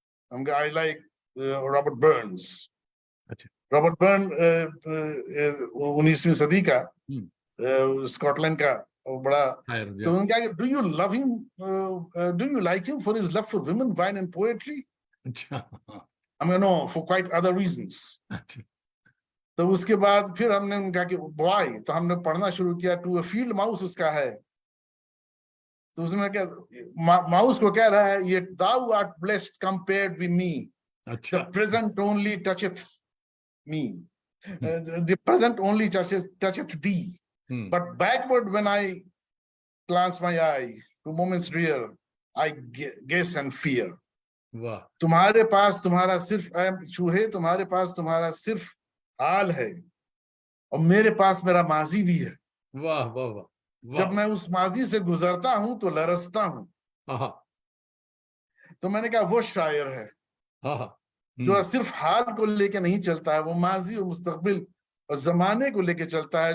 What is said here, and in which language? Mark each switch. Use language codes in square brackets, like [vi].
[ur] ہم کہا [en] I like [ur] Robert burns. Robert burn 19ویں صدی کا اسکاٹ لینڈ کا بڑا. تو انہوں نے کہا کہ [en] Do you love him, do you like him for his love for women, wine and poetry. I mean, no, for quite other reasons. [ur] تو اس کے بعد پھر ہم نے کہا کہ بوائے, تو ہم نے پڑھنا شروع کیا. ٹو اے فیلڈ ماؤس اس کا ہے. تو اس میں کیا ماؤس کو کہہ رہا ہے, یہ [en] thou art blessed compared with me. The present only toucheth me. The present only toucheth thee. But backward when I glance my eye to moments rear, I guess and fear. [ur] تمہارے پاس تمہارا صرف چوہے, تمہارے پاس تمہارا صرف حال ہے اور میرے پاس میرا ماضی بھی ہے. واہ واہ واہ. جب میں اس ماضی سے گزرتا ہوں تو لرزتا ہوں. تو میں نے کہا وہ شاعر ہے جو صرف حال کو لے کے نہیں چلتا ہے, وہ ماضی اور مستقبل اور زمانے کو لے کے چلتا ہے.